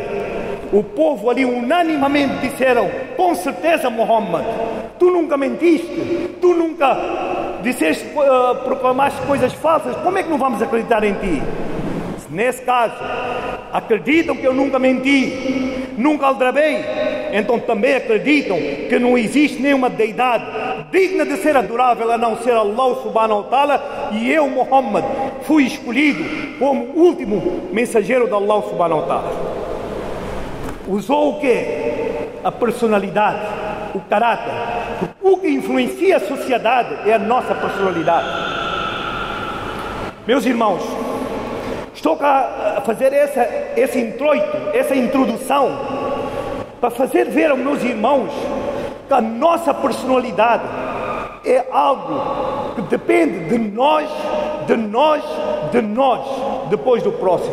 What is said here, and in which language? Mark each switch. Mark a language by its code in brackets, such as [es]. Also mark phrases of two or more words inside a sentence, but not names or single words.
[pt] O povo ali unanimemente disseram: com certeza, Muhammad, tu nunca mentiste, tu nunca disseste, proclamaste coisas falsas, como é que não vamos acreditar em ti? Nesse caso, acreditam que eu nunca menti, nunca aldrabei, então também acreditam que não existe nenhuma deidade digna de ser adorável a não ser [ar] الله سبحانه وتعالى, [pt] e eu, Muhammad, fui escolhido como último mensageiro de [ar] الله سبحانه وتعالى. [pt] Usou o quê? A personalidade, o caráter. O que influencia a sociedade é a nossa personalidade. Meus irmãos, estou cá a fazer esse introito, essa introdução, para fazer ver aos meus irmãos que a nossa personalidade é algo que depende de nós, depois do próximo.